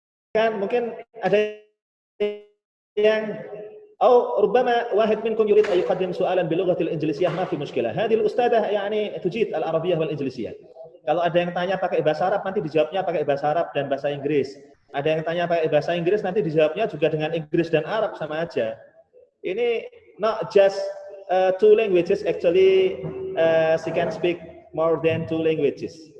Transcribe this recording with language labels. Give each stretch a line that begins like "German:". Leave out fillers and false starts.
Indonesian: Kan mungkin ada yang
Arabic: ربما واحد منكم يريد أن يقدم سؤالا باللغة الإنجليزية ما في مشكلة. هذه الأستاذة يعني تجيد العربية والإنجليزية.
Indonesian: Kalau ada yang tanya pakai bahasa Arab, nanti dijawabnya pakai bahasa Arab dan bahasa Inggris. Ada yang tanya pakai bahasa Inggris, nanti dijawabnya juga dengan Inggris dan Arab sama aja. Ini
English: not just two languages, actually she can speak more than two languages.